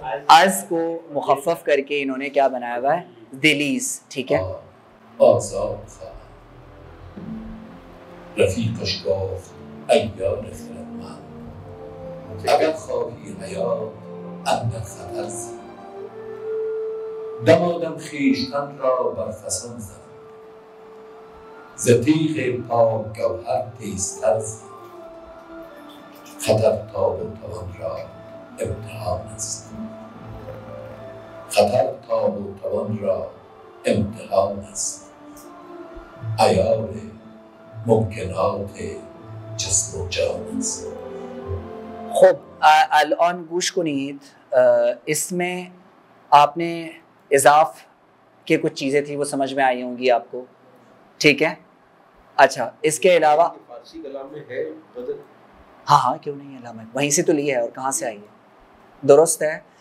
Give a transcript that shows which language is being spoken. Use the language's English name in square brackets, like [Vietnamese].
[Hindi] अज को मुखफ़फ़ करके इन्होंने क्या बनाया हुआ है? दिलीज. ठीक है. [Persian] آزاد خواهم. رفیقش گفت ای یار خردمند اگر خواهی حیات اندر خطر زی دمادم خویشتن را بر فسان زد ز تیغ پاک گوهر تیزتر زی خطر تاب و توان را امتحان است خطر تاب و توان را امتحان است عیار ممکنات جسم و جان است. خب الان گوش کنید. [Hindi] इसमें आपने इजाफ के कुछ चीज़ें थी वो समझ में आई होंगी आपको. ठीक है. अच्छा, इसके अलावा फारसी कलाम में है बदल. हाँ क्यों नहीं है लाम, वहीं से तो ली है और कहाँ से आई है. दुरुस्त है.